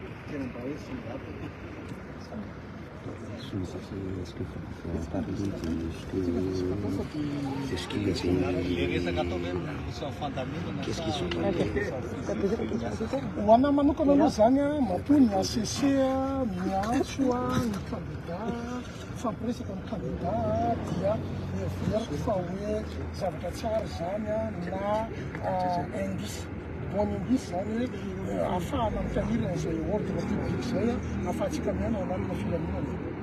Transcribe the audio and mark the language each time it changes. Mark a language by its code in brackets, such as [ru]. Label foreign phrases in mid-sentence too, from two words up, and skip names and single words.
[fr] Est-ce qu'il faut parler de ce qu'il est qu'est-ce qu'ils sont [mg] ho anahy manokana aloha zany a matoa ny ACC miantso a ny candidat fampiresaka ny candidat dia everiko fa hoe zavatra tsara zany a na [fr] indice bon indice [mg] zany hoe ahafahana mitanilana zay [fr] ordre public [mg] zay a ahafahantsika miaina ao anatina filaminana